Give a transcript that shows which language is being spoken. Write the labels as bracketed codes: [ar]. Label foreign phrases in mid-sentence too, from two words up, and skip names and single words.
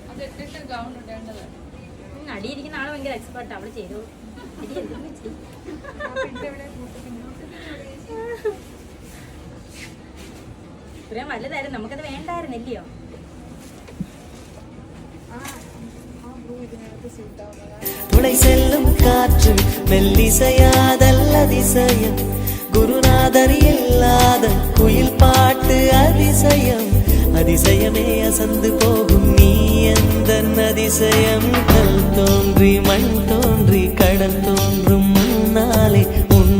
[ml] അടിയിരിക്കുന്ന ആള് ഭയങ്കര എക്സ്പെർട്ട് അവള് ചെയ്തു ഇത്രയും വലുതായിരുന്നു നമുക്കത് വേണ്ടായിരുന്നില്ലയോ [ta] துளை செல்லும் காற்று மெல்லிசையாதல்ல அதிசயம் குருநாதர் இல்லாத குயில் பாட்டு அதிசயம் அதிசயமே அசந்து போகும் நீ எந்த அதிசயம் கல் தோன்றி மண் தோன்றி கடல் தோன்றும் முன்னாலே